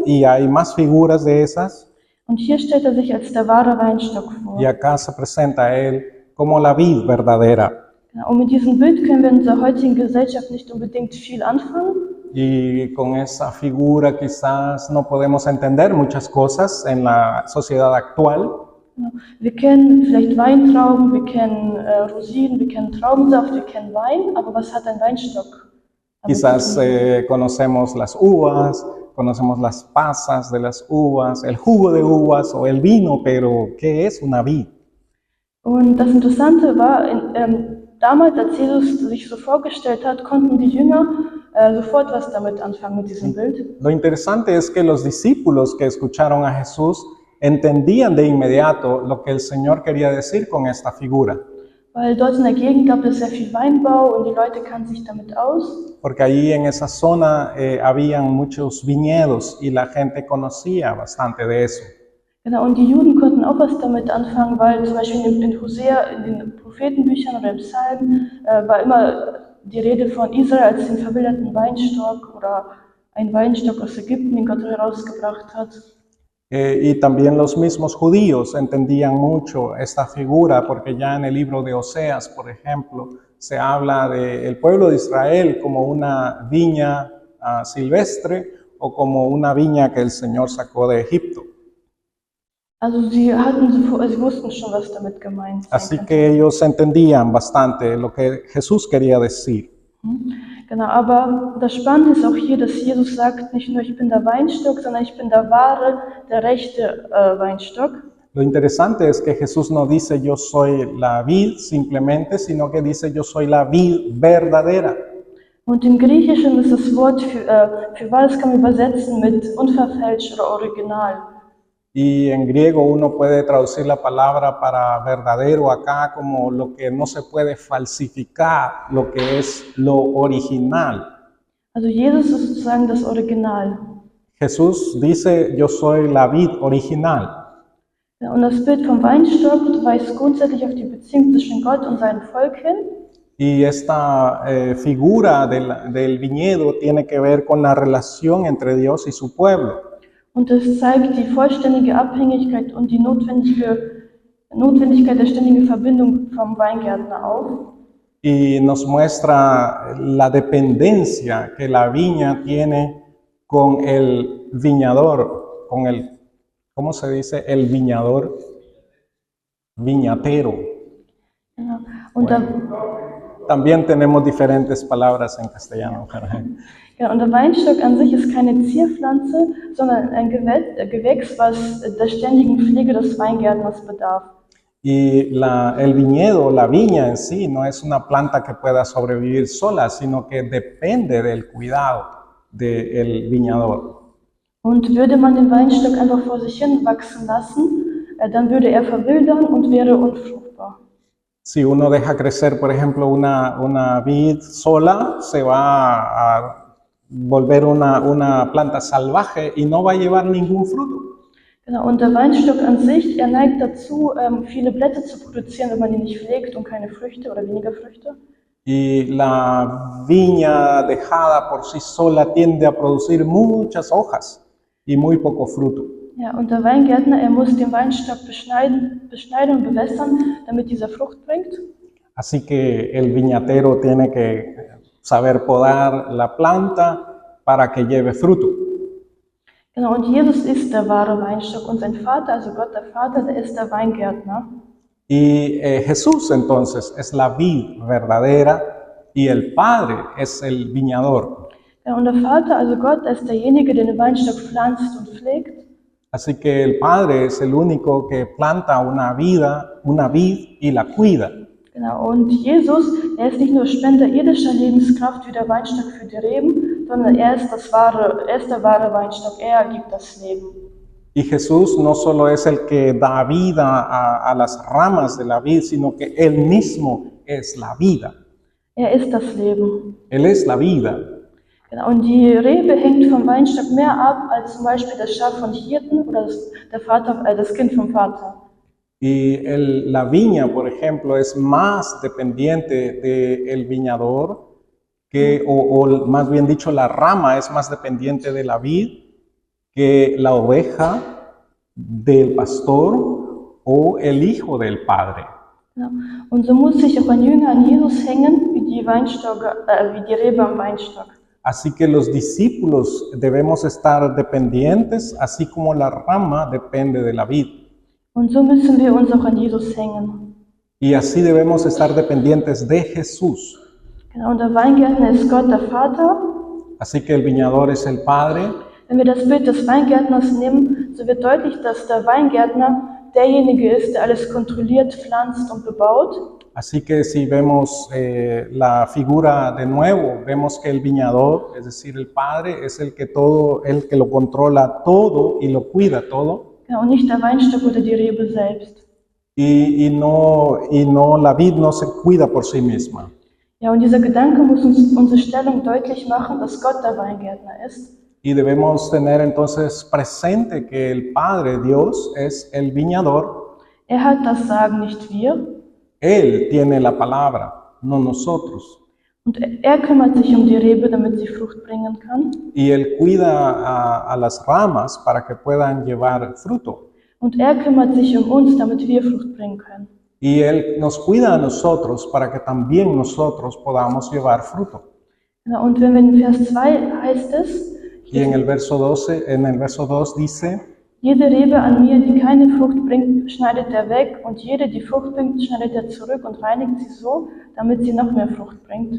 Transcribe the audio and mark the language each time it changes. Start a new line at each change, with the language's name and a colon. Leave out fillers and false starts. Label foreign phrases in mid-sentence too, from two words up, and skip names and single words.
Spanish: Y hay más figuras de esas.
German: Und hier stellt er sich als der wahre Weinstock vor.
Spanish: Y acá se presenta Él como la vid verdadera.
German: Und mit diesem Bild können wir in unserer heutigen Gesellschaft nicht unbedingt viel anfangen.
Spanish: Y con esa figura quizás no podemos entender muchas cosas en la sociedad actual.
German: Wir kennen vielleicht Weintrauben, wir kennen Rosinen, wir kennen Traubensaft, wir kennen Wein, aber was hat ein Weinstock?
Spanish: Quizás conocemos las uvas, conocemos las pasas de las uvas, el jugo de uvas o el vino, pero ¿qué es una vid?
German: Und das Interessante war, damals, als Jesus sich so vorgestellt hat, konnten die Jünger sofort was damit anfangen mit diesem Bild.
Spanish: Lo interesante es que los discípulos que escucharon a Jesús entendían de inmediato lo que el Señor quería decir con esta figura.
German: Weil dort in der Gegend gab es sehr viel Weinbau und die Leute kannten sich damit aus.
Spanish: Porque allí en esa zona habían muchos viñedos y la gente conocía bastante de eso.
German: Genau, und die Juden konnten auch was damit anfangen, weil zum Beispiel in Hosea, in den Prophetenbüchern oder im Psalm war immer die Rede von Israel als den verwilderten Weinstock oder ein Weinstock aus Ägypten, den Gott herausgebracht hat.
Spanish: Y también los mismos judíos entendían mucho esta figura, porque ya en el libro de Oseas, por ejemplo, se habla del pueblo de Israel como una viña silvestre o como una viña que el Señor sacó de Egipto.
German: Also sie wussten schon, was damit gemeint sein
Spanish: Así
German: könnte.
Spanish: que ellos entendían bastante lo que Jesús quería decir.
German: Genau, aber das Spannende ist auch hier, dass Jesus sagt, nicht nur ich bin der Weinstock, sondern ich bin der wahre, der rechte Weinstock.
Spanish: Lo interesante es que Jesús no dice yo soy la vid simplemente, sino que dice yo soy la vid verdadera.
German: Und im Griechischen ist das Wort für wahr, das kann man übersetzen mit unverfälscht oder original.
Spanish: Y en griego uno puede traducir la palabra para verdadero acá como lo que no se puede falsificar, lo que es lo original.
German: Also Jesus ist sozusagen das Original.
Spanish: Jesús dice, yo soy la vid original.
German: Ja, und das Bild vom Weinstock weist grundsätzlich auf die Beziehung zwischen Gott und seinem Volk hin.
Spanish: Y esta figura del viñedo tiene que ver con la relación entre Dios y su pueblo.
German: Und es zeigt die vollständige Abhängigkeit und die Notwendigkeit der ständigen Verbindung vom Weingärtner auf.
Spanish: Y nos muestra la dependencia que la viña tiene con el viñador, con ¿cómo se dice? El viñador, viñatero.
German: Genau. Und, der,
Spanish: También tenemos diferentes palabras en castellano.
German: genau, und der Weinstock an sich ist keine Zierpflanze, sondern ein Gewächs, was der ständigen Pflege des Weingärtners bedarf.
Spanish: Y el viñedo, la viña en sí, no es una planta que pueda sobrevivir sola, sino que depende del cuidado del viñador.
German: Und würde man den Weinstock einfach vor sich hin wachsen lassen, dann würde er verwildern und wäre unfruchtbar.
Spanish: Si uno deja crecer, por ejemplo, una vid sola, se va a volver una planta salvaje y no va a llevar ningún fruto.
German: Genau, und der Weinstock an sich, er neigt dazu, viele Blätter zu produzieren, wenn man ihn nicht pflegt und keine Früchte oder weniger Früchte.
Spanish: Y la viña dejada por sí sola tiende a producir muchas hojas y muy poco fruto.
German: Ja, und der Weingärtner, er muss den Weinstock beschneiden und bewässern, damit dieser Frucht bringt.
Spanish: Así que el viñatero tiene que saber podar la planta para que lleve fruto.
German: Genau, und Jesus ist der wahre Weinstock und sein Vater, also Gott der Vater, der ist der Weingärtner.
Spanish: Y Jesús entonces es la vid verdadera y el Padre es el viñador.
German: Ja, und der Vater, also Gott, ist derjenige, der den Weinstock pflanzt und pflegt.
Spanish: Así que el Padre es el único que planta una vid y la cuida.
German: Genau, und Jesus, er ist nicht nur Spender irdischer Lebenskraft wie der Weinstock für die Reben, sondern er ist der wahre Weinstock, er gibt das Leben.
Spanish: Y Jesús no solo es el que da vida a las ramas de la vid, sino que Él mismo es la vida.
German: Er ist das Leben.
Spanish: Él es la vida.
German: Genau, und die Rebe hängt vom Weinstock mehr ab als zum Beispiel das Schaf von Hirten oder das Kind vom Vater.
Spanish: Y la viña, por ejemplo, es más dependiente del viñador, o más bien dicho, la rama es más dependiente de la vid que la oveja del pastor o el hijo del padre.
German: Genau. Und so muss sich auch ein Jünger an Jesus hängen, wie die Rebe am Weinstock.
Spanish: Así que los discípulos debemos estar dependientes, así como la rama depende de la vid.
German: Und so müssen wir uns auch an Jesus hängen.
Spanish: Y así debemos estar dependientes de Jesús.
German: Genau, und der Weingärtner ist Gott, der Vater.
Spanish: Así que el viñador es el Padre.
German: Wenn wir das Bild des Weingärtners nehmen, so wird deutlich, dass der Weingärtner derjenige ist, der alles kontrolliert, pflanzt und bebaut.
Spanish: Así que si vemos la figura de nuevo, vemos que el viñador, es decir, el Padre, es el que lo controla todo y lo cuida todo.
German: Ja, und nicht der Weinstock oder die Rebe selbst.
Spanish: Y no la vid no se cuida por sí misma.
German: Ja, und dieser Gedanke muss uns unsere Stellung deutlich machen, dass Gott der Weingärtner ist.
Spanish: Y debemos tener entonces presente que el Padre, Dios, es el viñador.
German: Er hat das Sagen, nicht wir.
Spanish: Él tiene la palabra, no nosotros.
German: Und er kümmert sich um die Rebe, damit sie Frucht bringen kann.
Spanish: Y Él cuida a las ramas para que puedan llevar fruto.
German: Und er kümmert sich um uns, damit wir Frucht bringen können.
Spanish: Y Él nos cuida a nosotros para que también nosotros podamos llevar fruto.
German: Ja, und wenn wir in Vers 2 heißt es,
Spanish: Y en el verso 2 dice:
German: jede Rebe an mir, die keine Frucht bringt, schneidet er weg, und jede, die Frucht bringt, schneidet er zurück und reinigt sie so, damit sie noch mehr Frucht bringt.